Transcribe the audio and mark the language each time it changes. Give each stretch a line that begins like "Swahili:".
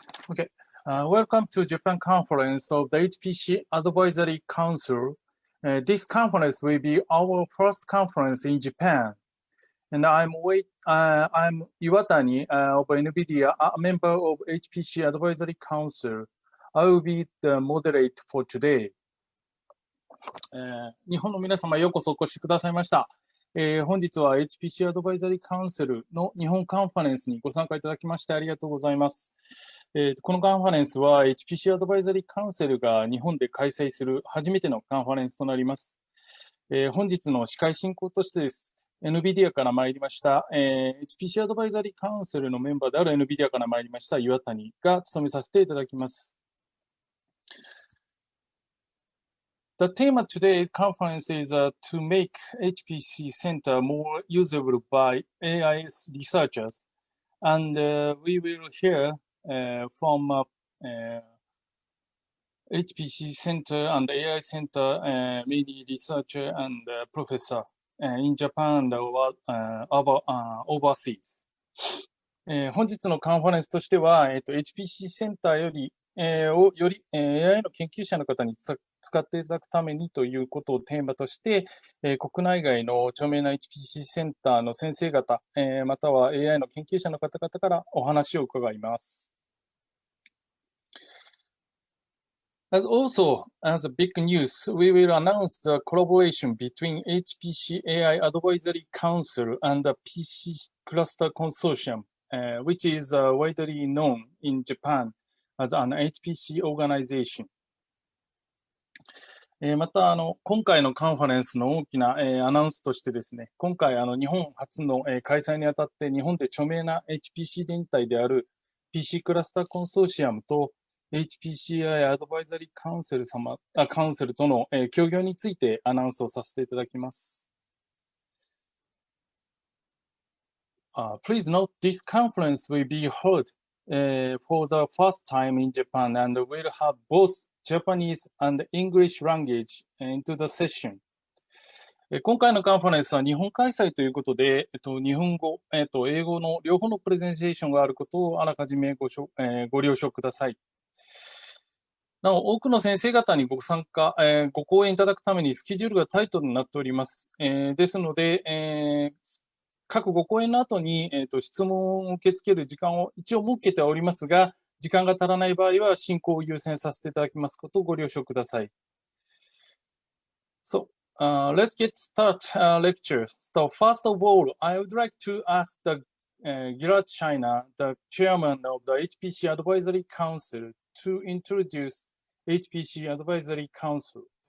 English: Okay, welcome to Japan Conference of the HPC Advisory Council. This conference will be our first conference in Japan. And I'm Iwatani of NVIDIA, a member of HPC Advisory Council. I will be the moderator for today.
Japanese: 日本の皆様ようこそお越しくださいました。本日は HPC アドバイザリーカウンセルの日本カンファレンスにご参加いただきましてありがとうございます。このカンファレンスは HPC アドバイザリーカウンセルが日本で開催する初めてのカンファレンスとなります。本日の司会進行としてです。NVIDIA から参りました、HPC アドバイザリーカウンセルのメンバーである NVIDIA から参りました岩谷が務めさせていただきます。
English: The theme of today's conference is to make HPC Center more usable by AIST researchers. And we will hear from HPC Center and AI Center, many researcher and professor in Japan and overseas.
Japanese: 本日のカンファレンスとしては、HPC センターよりAI の研究者の方に使っていただくためにということをテーマとして、国内外の著名な HPC センターの先生方、または AI の研究者の方々からお話を伺います。
English: As a big news, we will announce the collaboration between HPC AI Advisory Council and the PC Cluster Consortium, which is widely known in Japan as an HPC organization.
Japanese: また今回のカンファレンスの大きなアナウンスとしてですね、今回日本初の開催にあたって日本で著名な HPC 連帯である PC クラスターコンソーシアムと HPC-Al アドバイザリーカウンセルとの協業についてアナウンスをさせていただきます。
English: Please note this conference will be held for the first time in Japan and will have both Japanese and English language into the session.
Japanese: 今回のカンファレンスは日本開催ということで、日本語、英語の両方のプレゼンテーションがあることをあらかじめご了承ください。なお、多くの先生方にご参加、ご講演いただくためにスケジュールがタイトになっております。ですので、各ご講演の後に、質問を受け付ける時間を一応設けておりますが、時間が足らない場合は進行を優先させていただきますことをご了承ください。
English: So, let's get started lecture. So, first of all, I would like to ask the Gilad China, the chairman of the HPC Advisory Council, to introduce HPC Advisory Council.